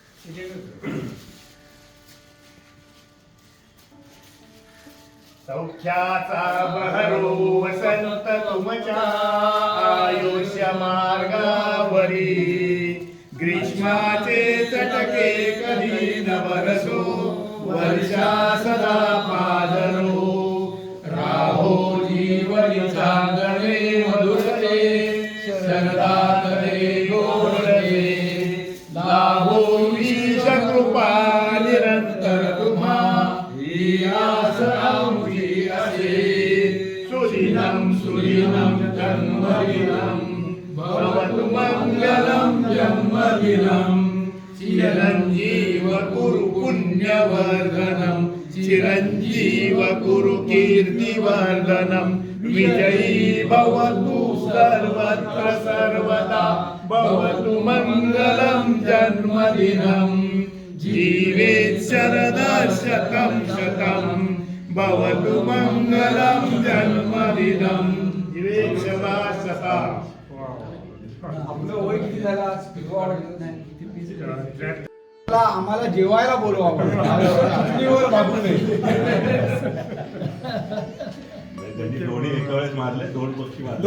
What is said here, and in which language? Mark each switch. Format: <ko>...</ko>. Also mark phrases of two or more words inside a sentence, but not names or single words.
<mr>सौख्याचा बहरो वसंत तुमच्या आयुष्य मार्गावरी ग्रीष्माचे चटके कधी न बरसो वर्षा सदा पादरो राहो जीवनी चांगले मधुरते शरदातले गोडते लाभो ईश कृपा निरंतर तुम्हा ही आस आमची असे</mr> <sa>सुदिनं सुदिनं जन्मदिनं भवतु मंगलं जन्मदिनं चिरंजीव कुरु पुण्यवर्धनं चिरंजीव कुरु कीर्तिवर्धनं विजयी भवतु सर्वत्र सर्वदा भवतु मंगलं जन्मदिनं जीवेत् शरदा शतं शतं भवतु मंगलं जन्मदिनं जीवेत् शरदा शतं.</sa> <mr>आपलं वय किती झाला? आम्हाला जेवायला बोलवा दोन्ही एका वेळेस मारले. दोन पक्षी मारले.</mr>